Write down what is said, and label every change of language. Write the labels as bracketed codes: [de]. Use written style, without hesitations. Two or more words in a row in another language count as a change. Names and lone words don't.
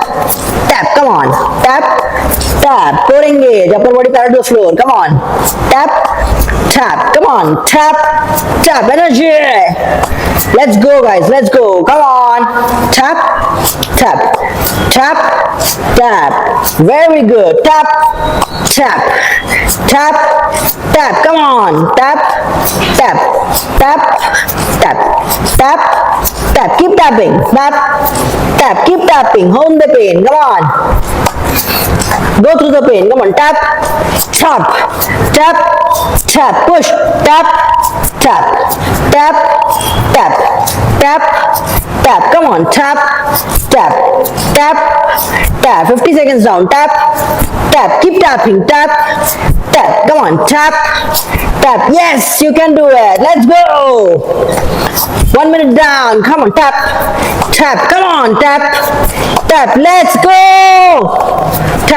[en] Come on. Tap. Core engage. Upper body parallel to the floor. Come on. Tap. Come on. Tap. Energy. Let's go guys. Let's go. Come on. Tap. tap, tap. Very good. Tap, tap, tap, tap. Come on. Tap, tap, tap, tap, tap, tap. Keep tapping. Tap, tap. Keep tapping. Hone the pain. Come on. Go through the pain. Come on. Tap, tap, tap, tap. Push. Tap, tap, tap, tap, tap, tap. Come on. Tap, tap, tap, tap. 50 seconds down. Tap, tap. Keep tapping. Tap, tap. Come on. Tap, tap. Yes, you can do it. Let's go. 1 minute down. Come on. Tap, tap. Come on. Tap, tap. Let's go. Tap.